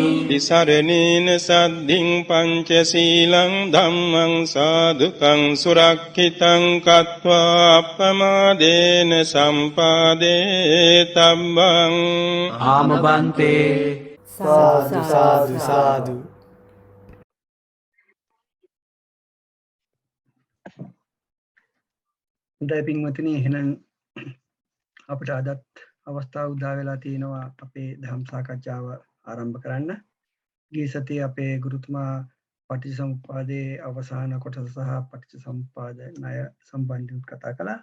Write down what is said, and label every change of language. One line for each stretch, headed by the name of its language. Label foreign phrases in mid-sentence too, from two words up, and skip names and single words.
Pali: තිසරණේන සද්ධින් පංචශීලං ධම්මං සාදුකං සුරක්ඛිතං කତ୍වා අප්පමාදේන සම්පාදේ තබ්බං ආමබන්තේ
Sinhala: සාදු සාදු සාදු. හොඳයි පින්වතුනි, එහෙනම් අපිට අදත් අවස්ථාව උදා වෙලා තියෙනවා අපේ ධම් සාකච්ඡාව ආරම්භ කරන්න. ගිය සතියේ අපේ ගුරුතුමා පටිච්චසමුප්පාදයේ අවසාන කොටස සහ පටිච්චසමුප්පාද ණය සම්බන්ධව කතා කළා.